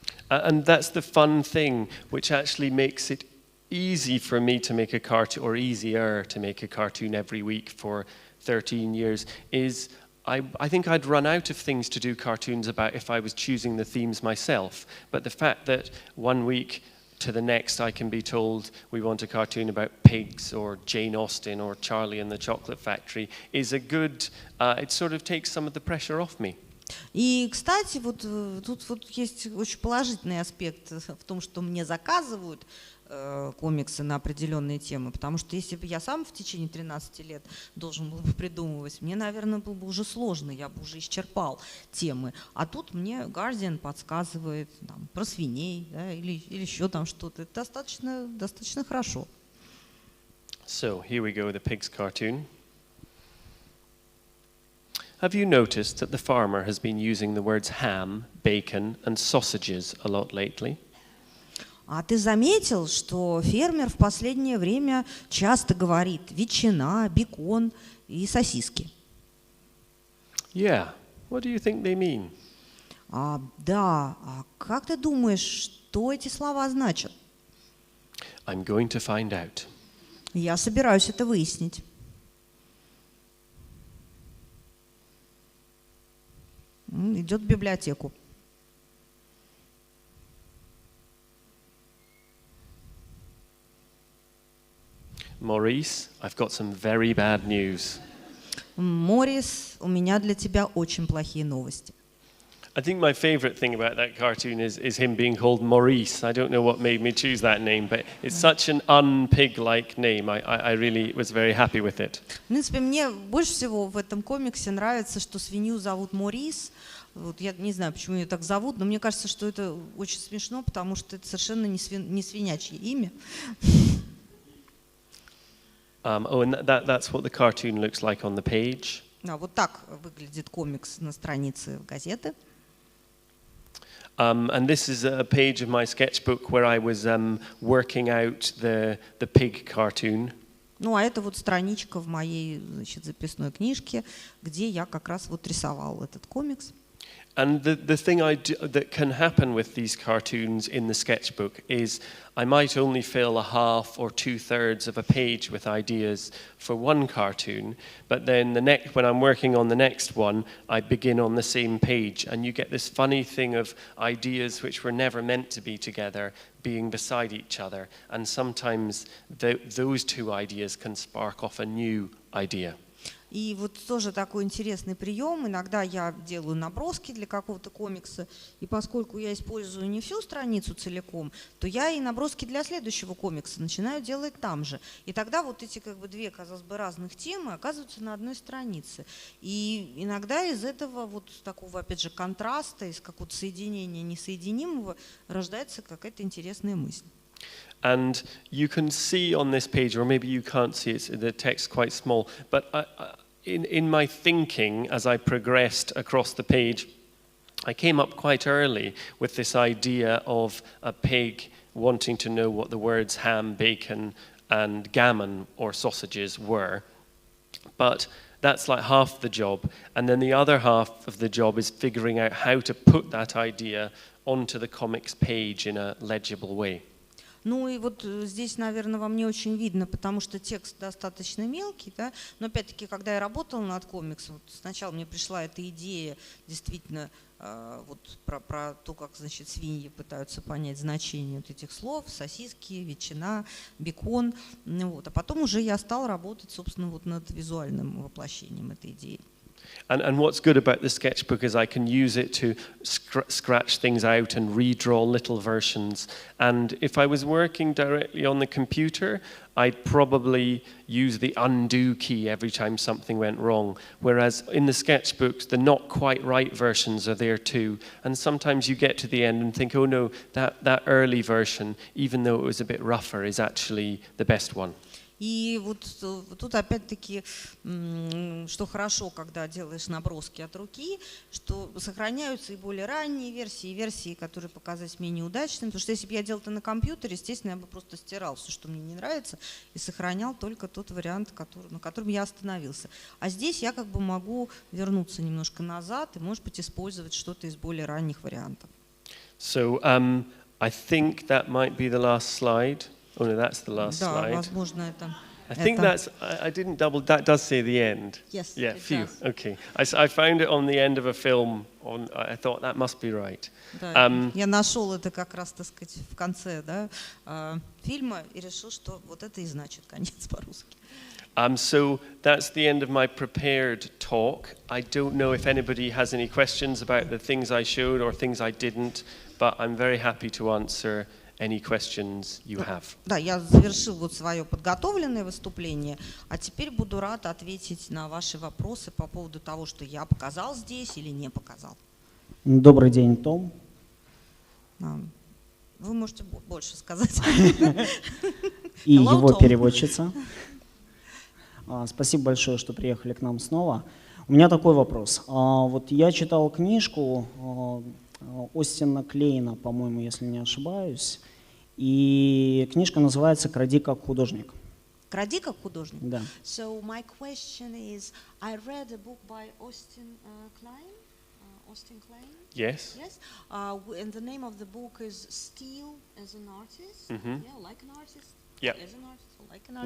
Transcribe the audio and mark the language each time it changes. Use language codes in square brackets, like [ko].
[en] And that's the fun thing, which actually makes it easy for me to make a cartoon, or easier to make a cartoon every week for 13 years, is I think I'd run out of things to do cartoons about if I was choosing the themes myself. But the fact that one week to the next I can be told we want a cartoon about pigs or Jane Austen or Charlie and the Chocolate Factory is a good, it sort of takes some of the pressure off me. [ru] И, кстати, вот тут вот есть очень положительный аспект в том, что мне заказывают комиксы на определенные темы, потому что если бы я сам в течение 13 лет должен был бы придумывать, мне, наверное, было бы уже сложно, я бы уже исчерпал темы. А тут мне Guardian подсказывает там, про свиней, да, или еще там что-то. Это достаточно хорошо. [en] So, here we go, the pig's cartoon. Have you noticed that the farmer has been using the words ham, bacon and sausages a lot lately? [ru] А ты заметил, что фермер в последнее время часто говорит ветчина, бекон и сосиски? [en] Yeah. What do you think they mean? [ru] Да. А как ты думаешь, что эти слова значат? [en] I'm going to find out. [ru] Я собираюсь это выяснить. Идет в библиотеку. [en] Maurice, I've got some very bad news. [ru] Морис, у меня для тебя очень плохие новости. [en] I think my favorite thing about that cartoon is him being called Maurice. I don't know what made me choose that name, but it's such an un-pig-like name. I really was very happy with it. [ru] В принципе, мне больше всего в этом комиксе нравится, что свинью зовут Морис. Вот я не знаю, почему ее так зовут, но мне кажется, что это очень смешно, потому что это совершенно не свинячье имя. [en] And that's what the cartoon looks like on the page. [ru] Вот так выглядит комикс на странице газеты. [en] And this is a page of my sketchbook where I was working out the pig cartoon. [ru] Ну, а это вот страничка в моей, значит, записной книжке, где я как раз вот рисовал этот комикс. [en] And the thing that can happen with these cartoons in the sketchbook is I might only fill a half or 2/3 of a page with ideas for one cartoon, but then when I'm working on the next one, I begin on the same page, and you get this funny thing of ideas which were never meant to be together being beside each other, and sometimes those two ideas can spark off a new idea. [ru] И вот тоже такой интересный прием. Иногда я делаю наброски для какого-то комикса, и поскольку я использую не всю страницу целиком, то я и наброски для следующего комикса начинаю делать там же. И тогда вот эти как бы две, казалось бы, разных темы оказываются на одной странице. И иногда из этого вот такого, опять же, контраста, из какого-то соединения несоединимого рождается какая-то интересная мысль. [en] And you can see on this page, or maybe you can't see it, the text quite small, but in my thinking as I progressed across the page, I came up quite early with this idea of a pig wanting to know what the words ham, bacon and gammon or sausages were. But that's like half the job. And then the other half of the job is figuring out how to put that idea onto the comics page in a legible way. [ru] Ну и вот здесь, наверное, вам не очень видно, потому что текст достаточно мелкий, да? Но опять-таки, когда я работала над комиксом, вот сначала мне пришла эта идея действительно вот про то, как, значит, свиньи пытаются понять значение вот этих слов, сосиски, ветчина, бекон, вот. А потом уже я стала работать, собственно, вот над визуальным воплощением этой идеи. [en] And what's good about the sketchbook is I can use it to scratch things out and redraw little versions. And if I was working directly on the computer, I'd probably use the undo key every time something went wrong. Whereas in the sketchbooks, the not quite right versions are there too. And sometimes you get to the end and think, oh no, that early version, even though it was a bit rougher, is actually the best one. [ru] И вот тут опять-таки, что хорошо, когда делаешь наброски от руки, что сохраняются и более ранние версии, и версии, которые показались менее удачными. Потому что если бы я делал это на компьютере, естественно, я бы просто стирал все, что мне не нравится, и сохранял только тот вариант, на котором я остановился. А здесь я как бы могу вернуться немножко назад и, может быть, использовать что-то из более ранних вариантов. [en] So I think that might be the last slide. Oh no, that's the last [ru] Да, [en] slide. [ru] возможно, это. [en] I think that's, I didn't double, that does say the end. Yes, Yeah, it phew, does. okay. I found it on the end of a film, I thought that must be right. [ru] Да, я нашел это как раз, так сказать, в конце, да, фильма и решил, что вот это и значит конец по-русски. [en] So that's the end of my prepared talk. I don't know if anybody has any questions about the things I showed or things I didn't, but I'm very happy to answer any questions you have. [ru] Да, я завершил вот свое подготовленное выступление, а теперь буду рад ответить на ваши вопросы по поводу того, что я показал здесь или не показал. Добрый день, Том. Вы можете больше сказать. И его переводчица. Спасибо большое, что приехали к нам снова. У меня такой вопрос. Вот я читал книжку Остина Клейна, по-моему, если не ошибаюсь, и книжка называется «Кради как художник». Кради как художник? Да. [en] So my question is, I read a book by Austin Klein. Austin Klein? Yes. Yes. And the name of the book is Steal as an Artist. Yeah, like an artist. Yeah. As an artist, like an artist.